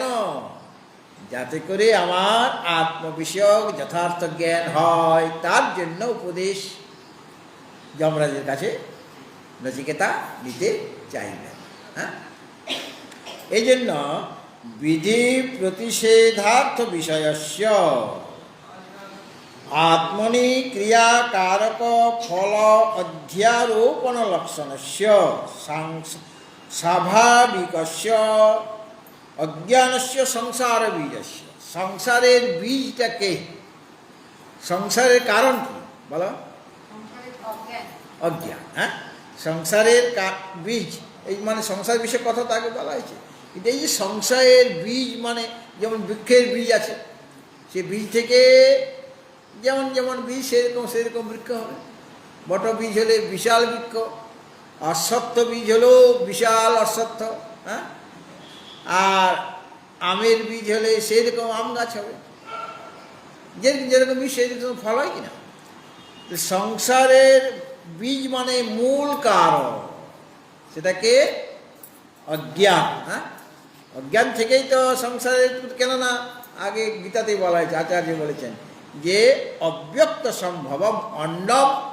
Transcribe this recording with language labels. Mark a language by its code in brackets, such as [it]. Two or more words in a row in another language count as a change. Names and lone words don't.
[bn] যাতে করে আমার আত্মবিষয়ক যথার্থ জ্ঞান হয়, তার জন্য উপদেশ যমরাজের কাছে নচিকেতা নিতে চাইবেন। হ্যাঁ, এই জন্য [sa] বিধি প্রতিষেধার্থ বিষয়স্য आत्मनि क्रियाकारक फल अध्यारोपण लक्षणस्य स्वाभाविकस्य अज्ञानस्य संसार बीजस्य [bn] সংসারের বীজটাকে সংসারের কারণ কী বলো অজ্ঞান হ্যাঁ সংসারের বীজ মানে সংসার বিষয় কথা তাকে বলা হয়েছে কিন্তু এই যে সংসারের বীজ মানে যেমন বৃক্ষের বীজ আছে সেই বীজ থেকে যেমন যেমন বীজ সেরকম সেরকম বৃক্ষ হবে বট বীজ হলে বিশাল বৃক্ষ অশ্বত্থ বীজ হলো বিশাল অশ্বত্থ হ্যাঁ আর আমের বীজ হলে সেরকম আম গাছ হবে যেরকম যেরকম বীজ সেরকম ফল হয় কিনা সংসারের বীজ মানে মূল কারণ সেটাকে অজ্ঞান হ্যাঁ অজ্ঞান থেকেই তো সংসারের কেননা আগে গীতাতেই বলা হয়েছে আচার্য বলেছেন যে [sa] অব্যক্ত সম্ভবম অন্ডম